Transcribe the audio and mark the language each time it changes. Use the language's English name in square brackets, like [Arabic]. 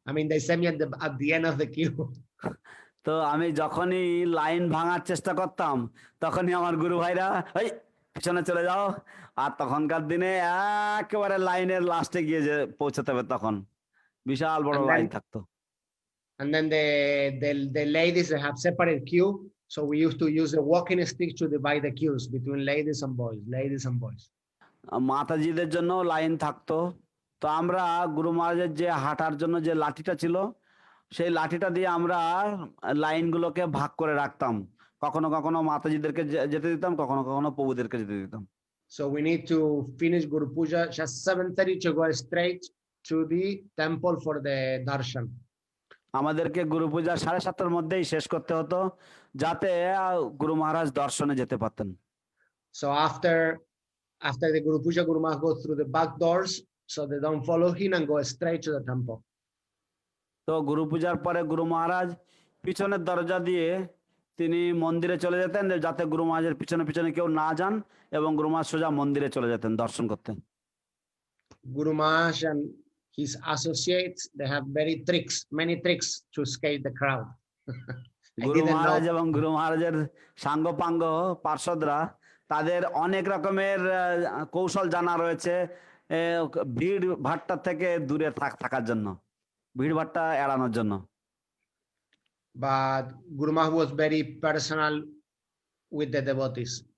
[English] they sent me at the end of the queue. [Bangla] তো আমি যখনই লাইন ভাঙার চেষ্টা করতাম, তখনই আমার গুরু ভাইরা এই পিছনে চলে যাও, আর তখনকার দিনে একেবারে লাইনের লাস্টে গিয়ে যে পৌঁছাতে হবে, তখন বিশাল বড় লাইন থাকতো। [English] And then the ladies, they have separate queue, so we used to use a walking stick to divide the queues between ladies and boys. [Bangla] মাতাজিদের জন্য লাইন থাকতো, তো আমরা গুরু মহারাজের যে হাঁটার জন্য যে লাঠিটা ছিল, সেই লাঠিটা দিয়ে আমরা লাইনগুলোকে ভাগ করে রাখতাম। কখনো কখনো মাতাজিদেরকে যেতে দিতাম, কখনো কখনো প্রভুদেরকে যেতে দিতাম। [English] So we need to finish Guru Puja just 7:30 to go straight to the temple for the darshan. [Bangla] আমাদেরকে গুরু পূজা 7:30টার মধ্যেই শেষ করতে হতো, যাতে গুরু মহারাজ দর্শনে যেতে পারতেন। [English] So after the Guru Puja, Guru Maharaj goes through the back doors, so they don't follow him and go straight to the temple. [Bangla] তো গুরু পূজার পরে গুরু মহারাজ পিছনের দরজা দিয়ে তিনি মন্দিরে চলে যেতেন, যাতে গুরু মহারাজের পিছনে পিছনে কেউ না যান, এবং গুরু মহারাজ সোজা মন্দিরে চলে যেতেন দর্শন করতে। [English] Guru Maharaj and his associates, they have many tricks to escape the crowd. [Bangla] গুরু মহারাজ এবং গুরু মহারাজের সাঙ্গপাঙ্গ পার্ষদরা, তাদের অনেক রকমের কৌশল জানা রয়েছে ভিড় ভাট্টা থেকে দূরে থাকার জন্য, ভিড় ভাট্টা এড়ানোর জন্য। [English] But Guru Maharaj was very personal with the devotees.